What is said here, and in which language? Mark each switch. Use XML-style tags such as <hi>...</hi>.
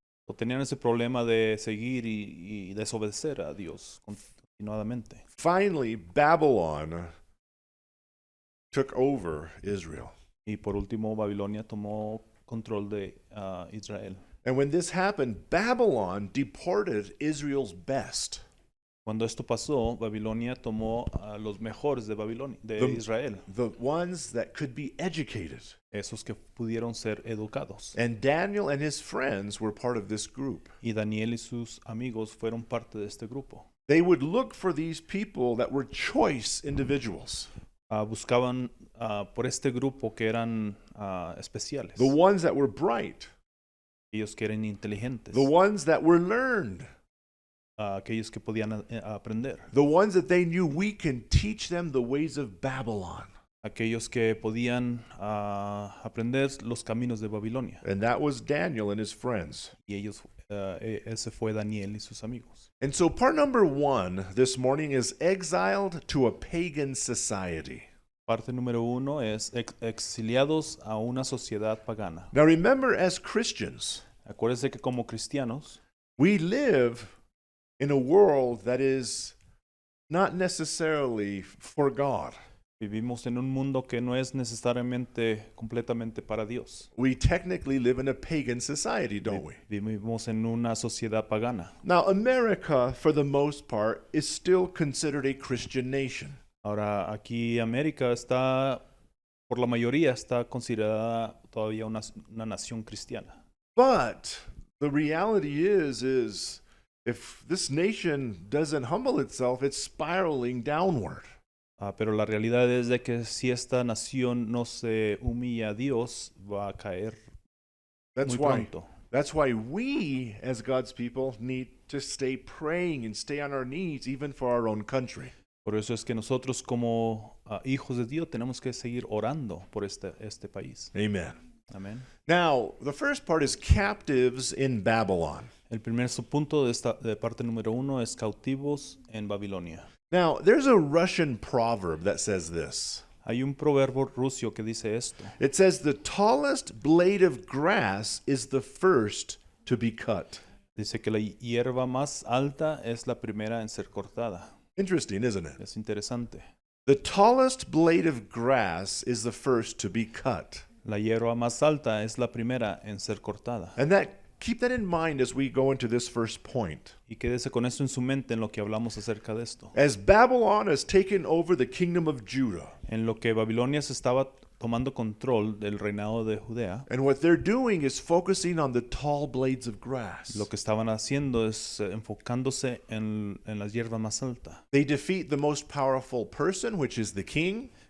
<es>O tenían ese problema de seguir y desobedecer a Dios continuadamente.</es> <en>Finally, Babylon took over Israel.</en> <es>Y por último, Babilonia tomó control de Israel.</es> <en>And when this happened, Babylon deported Israel's best.</en> <es>Cuando esto pasó, Babilonia tomó a los mejores de Babilonia, de</es> <en>The-</en> <es>Israel,</es> <en>The ones that could be educated.</en> <es>esos que pudieron ser educados.</es> <en>And Daniel and his friends were part of this group.</en> <es>Y Daniel y sus amigos fueron parte de este grupo.</es> <en>They would look for these people that were choice individuals,</en> <es>Buscaban por este grupo que eran especiales,</es> <en>the ones that were bright,</en> <es>aquellos que eran inteligentes,</es> <en>the ones that were learned,</en> <es>aquellos que podían aprender,</es> <en>the ones that they knew we can teach them the ways of Babylon.</en> <es>aquellos que podían aprender los caminos de Babilonia.</es> <en>And that was Daniel and his friends.</en> <es>Y ese fue Daniel y sus amigos.</es> <en>And so part number 1 this morning is exiled to a pagan society.</en> <es>Parte número 1 es exiliados a una sociedad pagana.</es> <en>Now remember, as Christians,</en> <es>Acuérdense que como cristianos</es> <en>we live in a world that is not necessarily for God.</en> <es>vivimos en un mundo que no es necesariamente completamente para Dios.</es> <en>We technically live in a pagan society, don't we?</en> <es>Vivimos en una sociedad pagana.</es> <en>Now, America, for the most part, is still considered a Christian nation.</en> <es>Ahora, aquí América está, por la mayoría, está considerada todavía una nación cristiana.</es> <en>But the reality is if this nation doesn't humble itself, it's spiraling downward.</en> <es>Pero la realidad es de que si esta nación no se humilla a Dios, va a caer</es> <en>That's why</en> <es>pronto.</es> <en>That's why we, as God's people, need to stay praying and stay on our knees, even for our own country.</en> <es>Por eso es que nosotros como hijos de Dios tenemos que seguir orando por este país.</es> <en>Amen.</en> <es>Amén.</es> <en>Now, the first part is captives in Babylon.</en> <es>El primer subpunto de parte número 1 es cautivos en Babilonia.</es> <en>Now, there's a Russian proverb that says this.</en> <es>Hay un proverbio ruso que dice esto.</es> <en>It says, the tallest blade of grass is the first to be cut.</en> <es>Dice que la hierba más alta es la primera en ser cortada.</es> <en>Interesting, isn't it?</en> <es>Es interesante.</es> <en>The tallest blade of grass is the first to be cut.</en> <es>La hierba más alta es la primera en ser cortada.</es> <en>And keep that in mind as we go into this first point.</en> <es>Y quédese con esto en su mente en lo que hablamos acerca de esto.</es> <en>As Babylon has taken over the kingdom of Judah,</en> <es>En lo que Babilonia se estaba tomando control del reinado de Judea,</es> <en>and what they're doing is focusing on the tall blades of grass.</en> <es>lo que estaban haciendo es enfocándose en las hierbas más altas.</es> <en>They defeat the most powerful person, which is the king.</en>